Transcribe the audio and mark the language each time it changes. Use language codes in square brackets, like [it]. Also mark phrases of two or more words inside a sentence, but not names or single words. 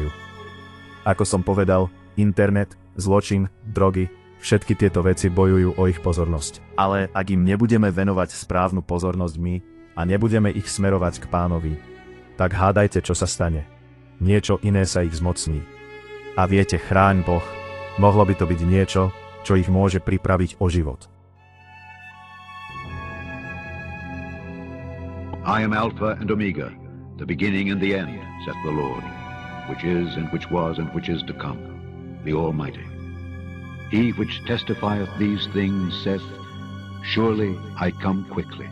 [sk] Ako som povedal, internet, zločin, drogy, všetky tieto veci bojujú o ich pozornosť. Ale ak im nebudeme venovať správnu pozornosť my a nebudeme ich smerovať k Pánovi, tak hádajte, čo sa stane. Niečo iné sa ich zmocní. A viete, chráň Boh, mohlo by to byť niečo, čo ich môže pripraviť o život. [en] I am Alpha and Omega, the beginning and the end, saith the Lord, which is, and which was, and which is to come, the Almighty. He which testifieth these things saith, Surely I come quickly.